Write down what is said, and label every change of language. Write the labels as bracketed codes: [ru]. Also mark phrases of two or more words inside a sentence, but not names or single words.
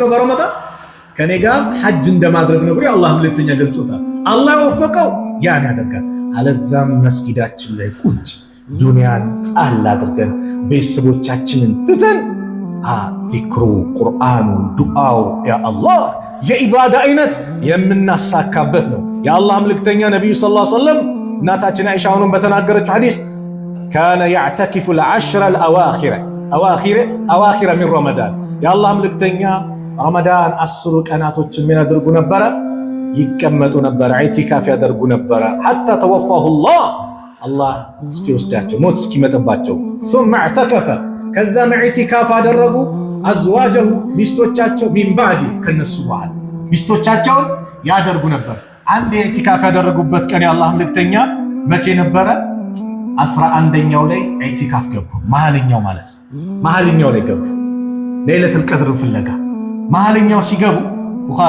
[am] በረመዳን ከኔ ጋር ሐጅ እንደማድረግ ነው ብሎ አላህ መልእክተኛ ገልጾታል። አላህ የወፈቀው ያን ያደርጋል። አለዛም መስጊዳችን ላይ ቁጭ ዱንያን ጣል አድርገን ቤተሰቦቻችንን ትተን ዚክሩ፣ ቁርአኑ፣ ዱዓው ያ አላህ የኢባዳ አይነት የምናሳካበት ነው። የአላህ መልእክተኛ ነብዩ [ar] صلى الله عليه وسلم [am] እናታችን አይሻ አሁንም በተናገረችው ሐዲስ [ar] كان يعتكف العشر الأواخر من [am] ረመዳን የአላህ መልእክተኛ ረመዳን 10 ቀናቶችን ምን ያደርጉ ነበረ? ይቀመጡ ነበረ፣ ኢዕቲካፍ ያደርጉ ነበረ። [ar] حتى توفاه [am] አላህ እስኪወስዳቸው ሞት እስኪመጣባቸው [ar] ثم اعتكف [am] ከዛም ኢዕቲካፍ አደረጉ። አዝዋጀሁ ሚስቶቻቸው [ar] من بعد [am] ከነሱ በኋላ ሚስቶቻቸውን ያደርጉ ነበር። አንድ ኢዕቲካፍ ያደረጉበት ቀን የአላህ መልእክተኛ መቼ ነበረ? 11ኛው ላይ ኢዕቲካፍ ገቡ። መሃልኛው ማለት መሃልኛው ላይ ገቡ። ለይለቱል ቀድር ፍለጋ መሃልኛው ሲገቡ ቡኻሪ